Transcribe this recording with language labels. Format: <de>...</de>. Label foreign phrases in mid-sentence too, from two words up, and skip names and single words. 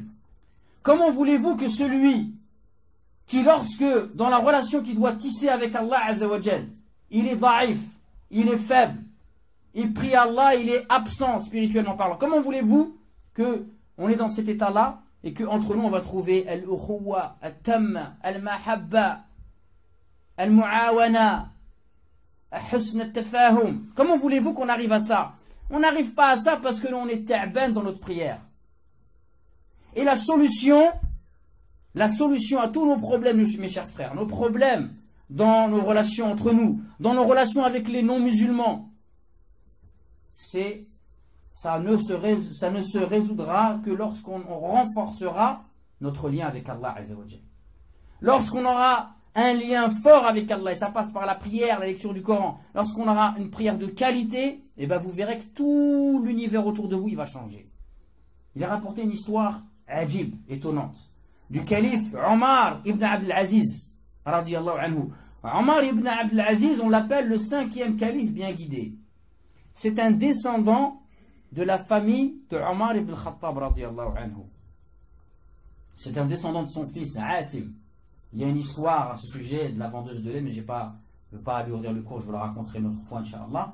<fr>Comment voulez-vous que celui qui, lorsque, dans la relation qu'il doit tisser avec Allah Azzawajal, il est da'if, il est faible, il prie Allah, il est absent spirituellement parlant. Comment voulez-vous qu'on est dans cet état-là et qu'entre nous on va trouver</fr> <ar>الأخوة، التامة، المحبة، المعاونة، الحسن التفاهم.</ar> <fr>Comment voulez-vous qu'on arrive à ça? On n'arrive pas à ça parce que l'on est ta'ban dans notre prière. Et la solution à tous nos problèmes, mes chers frères, nos problèmes dans nos relations entre nous, dans nos relations avec les non-musulmans, ça ne se résoudra que lorsqu'on renforcera notre lien avec Allah Azzawajal. Lorsqu'on aura un lien fort avec Allah, et ça passe par la prière, la lecture du Coran, lorsqu'on aura une prière de qualité, et ben vous verrez que tout l'univers autour de vous, il va changer. Il a rapporté une histoire ajib, étonnante, du calife Omar ibn Abdel Aziz,</fr> <ar>رضي الله عنه.</ar> <fr>Omar ibn Abdel Aziz, on l'appelle le 5e calife bien guidé. C'est un descendant de la famille de Omar ibn Khattab,</fr> <ar>رضي الله عنه.</ar> <fr>C'est un descendant de son fils, Asim. Il y a une histoire à ce sujet de la vendeuse de lait, mais je ne veux pas alourdir le cours, je vous la raconterai une autre fois, Inch'Allah.</fr>